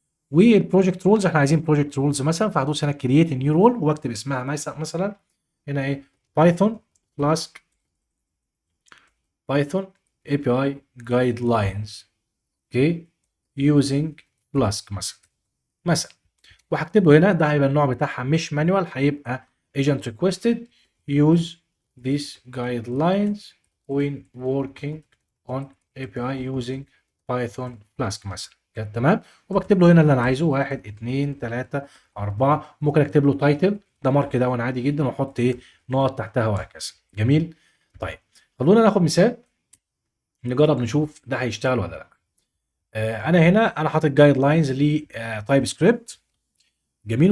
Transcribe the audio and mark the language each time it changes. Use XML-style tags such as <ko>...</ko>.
<ar>والبروجكت رولز احنا عايزين بروجكت رولز مثلا، فهدوس هنا كرييت نيو رول واكتب اسمها مثلا هنا ايه بايثون فلاسك بايثون اي بي اي جايد لاينز اوكي يوزنج فلاسك مثلا. وهكتب له هنا ده هيبقى النوع بتاعها مش مانوال، هيبقى</ar> <en>agent requested use these guidelines when working on API using Python Flask مثلا.</en> <ar>تمام. وبكتب له هنا اللي انا عايزه 1 2 3 4. ممكن اكتب له تايتل ده مارك داون عادي جدا واحط ايه نقط تحتها وهكذا. جميل. طيب خلونا ناخد مثال نجرب نشوف ده هيشتغل ولا لا. انا هنا انا حاطط جايد لاينز لتايب سكريبت. جميل.</ar>